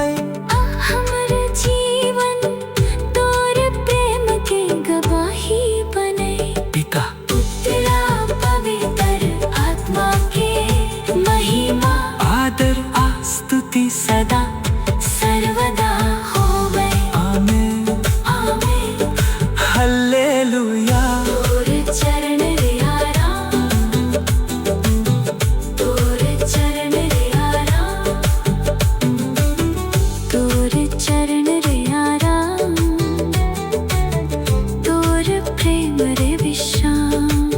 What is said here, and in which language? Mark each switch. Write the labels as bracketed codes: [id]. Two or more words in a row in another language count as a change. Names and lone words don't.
[sck] हमर जीवन तोर प्रेम के गवाही बने, पिता [hi] तेरा पवित्र आत्मा के महिमा [sck] आदर आ स्तुति सदा सर्वदा होवे। आमेन आमेन। हालेलुया। तोर चरण रे आराम, तोर चरण रे आराम, तोर चरण रे आराम, तोर प्रेम रे विश्राम।